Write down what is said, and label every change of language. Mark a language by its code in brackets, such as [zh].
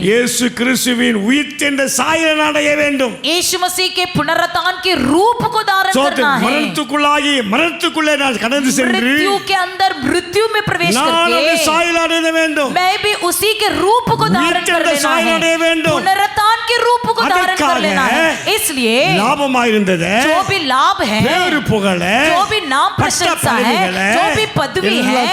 [ta] இயேசு கிறிஸ்துவின் உயிர்த்தெழுந்த சாயலை அடைய வேண்டும். [hi] यीशु मसीह के पुनरुत्थान के रूप को धारण करना [ta] சோதரம், [hi] है, [ta] மரணத்துக்குள்ளாகி மரணத்துக்குள்ளே நான் கடந்து சென்று [hi] मृत्यु के अंदर मृत्यु में प्रवेश [ta] நான் அந்த [hi] करके [ta] சாயலை அடைய வேண்டும். [hi] मैं भी उसी के रूप को धारण कर लेना [ta] சாயலை [hi] है, [ta] அடைய வேண்டும். [hi] पुनरुत्थान के रूप को धारण कर [ta] அதற்காக [hi] लेना है। इसलिए [ta] லாபமாயிருந்தது [hi] जो भी लाभ है, [ta] பேரு புகழ [hi] जो भी नाम प्रशंसा है, जो भी पदवी है,